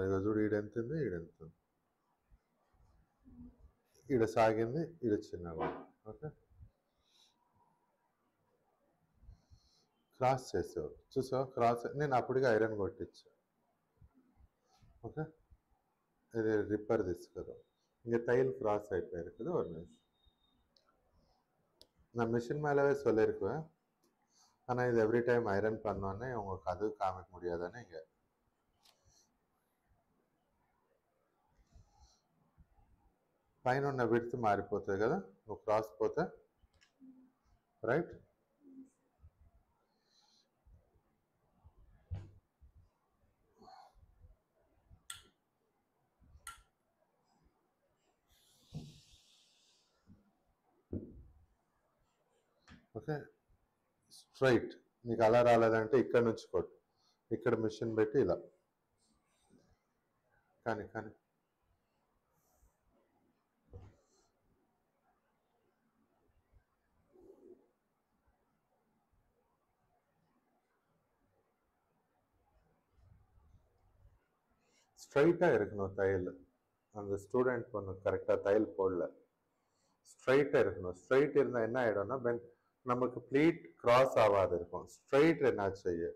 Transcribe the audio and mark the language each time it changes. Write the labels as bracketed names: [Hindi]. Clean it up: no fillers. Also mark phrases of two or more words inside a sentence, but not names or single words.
[Telugu] ఇక చూడు ఈడెంత ఉంది, ఈడెంత ఉంది, ఈడ సాగింది, ఈడ చిన్నగా. ఓకే, క్రాస్ చేసావు చూసావా, క్రాస్ నేను అప్పటికి ఐరన్ కొట్టించా. ఓకే, ఇది రిప్పర్ తీసుకురా. [Tamil] இங்கே தையல் கிராஸ் ஆகி போயிருக்குது. ஒரு நிமிஷம், நான் மிஷின் மேலவே சொல்லியிருக்குவேன். ஆனால் இது [English] every time [Tamil] ஐரன் பண்ணோன்னே உங்களுக்கு அது காமிக்க முடியாதானே. [Telugu] இங்கே పైన ఉన్న విడ్త్ మారిపోతుంది కదా, నువ్వు క్రాస్ పోతే. రైట్, ఓకే. స్ట్రైట్ నీకు అలా రాలేదంటే ఇక్కడ నుంచి కొట్టు, ఇక్కడ మిషన్ పెట్టి ఇలా కానీ కానీ [Tamil] ஸ்ட்ரைட்டாக இருக்கணும் தையல். அந்த ஸ்டூடெண்ட் ஒன்று கரெக்டாக தையல் போடல. ஸ்ட்ரைட்டாக இருக்கணும். ஸ்ட்ரைட் இருந்தால் என்ன ஆகிடும்னா பென் நமக்கு [English] pleat cross [Tamil] ஆகாது இருக்கும். [Hindi] स्ट्रेट रहना चाहिए.